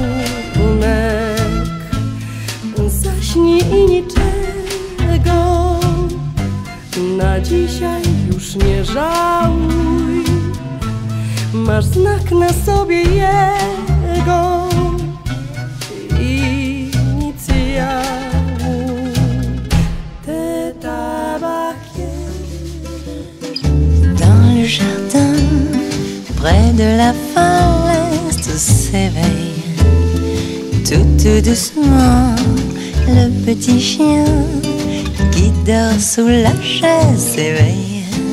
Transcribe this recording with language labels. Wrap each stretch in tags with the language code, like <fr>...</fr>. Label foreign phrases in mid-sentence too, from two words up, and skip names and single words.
<pl>Zaśnij i niczego na dzisiaj już nie żałuj. Masz znak na sobie jego inicjału. Te tabakier.</pl> <fr>Dans le jardin, près de la falaise, tout s'éveille. Tout doucement, le petit chien qui dort sous la chaise s'éveille.</fr>